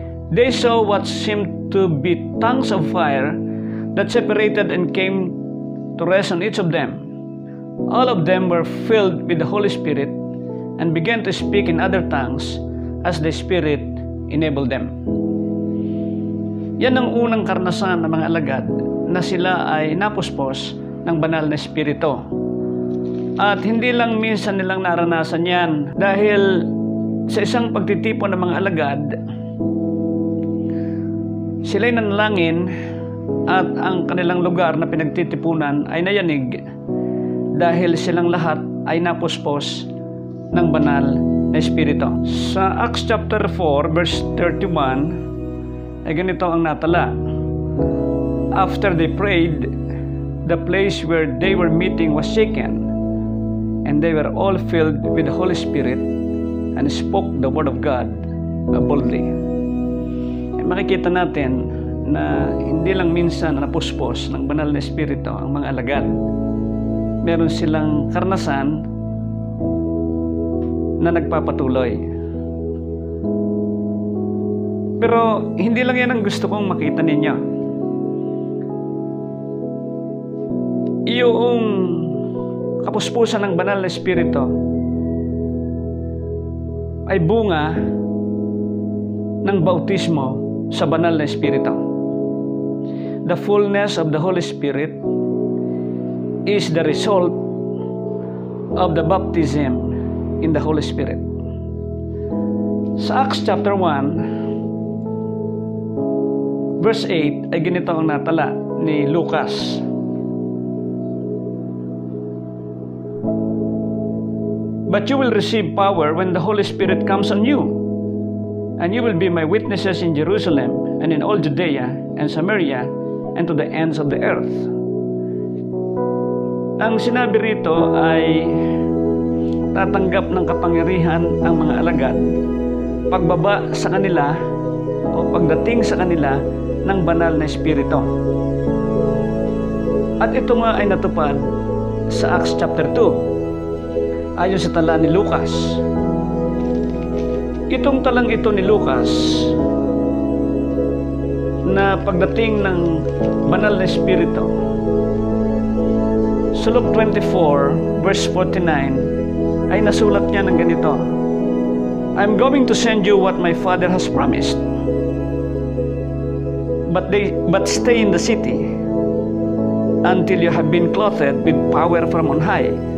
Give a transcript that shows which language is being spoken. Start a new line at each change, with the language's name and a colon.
English: They saw what seemed to be tongues of fire that separated and came to rest on each of them. All of them were filled with the Holy Spirit and began to speak in other tongues as the Spirit enabled them.
Filipino: Yan ang unang karanasan ng mga alagad na sila ay napuspos ng banal na Espiritu. At hindi lang minsan nilang naranasan yan dahil sa isang pagtitipon ng mga alagad, sila'y nanalangin at ang kanilang lugar na pinagtitipunan ay nayanig dahil silang lahat ay napuspos ng banal na Espiritu. Sa Acts chapter 4 verse 31 ay ganito ang natala.
English: After they prayed, the place where they were meeting was shaken, and they were all filled with the Holy Spirit and spoke the word of God boldly.
Filipino: Makikita natin na hindi lang minsan napuspos ng banal na Espiritu ang mga alagad. Meron silang karanasan na nagpapatuloy. Pero hindi lang yan ang gusto kong makita ninyo. Yung kapuspusan ng banal na Espiritu ay bunga ng bautismo sa banal na Espiritu.
English: The fullness of the Holy Spirit is the result of the baptism in the Holy Spirit.
Filipino: Sa Acts chapter 1 verse 8 ay ganito ang natala ni Lucas.
English: But you will receive power when the Holy Spirit comes on you, and you will be my witnesses in Jerusalem and in all Judea and Samaria and to the ends of the earth.
Filipino: Ang sinabi rito ay tatanggap ng kapangyarihan ang mga alagad pagbaba sa kanila o pagdating sa kanila ng banal na Espiritu. At ito nga ay natupad sa Acts chapter 2 ayon sa tala ni Lucas. Itong talang ito ni Lucas na pagdating ng banal na Espiritu, sa Luke 24 verse 49 ay nasulat niya ng ganito:
English: I'm going to send you what my Father has promised, but stay in the city until you have been clothed with power from on high.